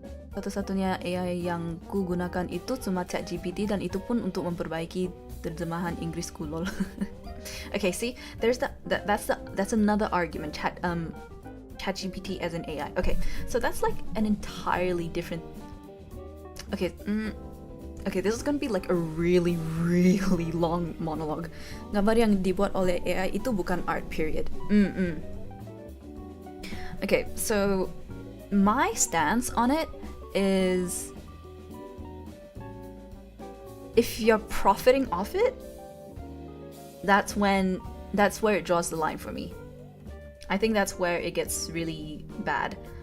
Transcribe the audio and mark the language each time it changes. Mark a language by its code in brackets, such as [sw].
[id] Satu-satunya AI yang ku gunakan itu cuma ChatGPT dan itu pun untuk memperbaiki terjemahan Inggrisku, lol. [en] Okay, see, there's that's another argument. ChatGPT as an AI. Okay, so that's like an entirely different. Okay, okay, this is gonna be like a really long monologue. [id] Gambar yang dibuat oleh AI itu bukan art, period. [en] Okay, so my stance on it is if you're profiting off it, that's where it draws the line for me. I think that's where it gets really bad.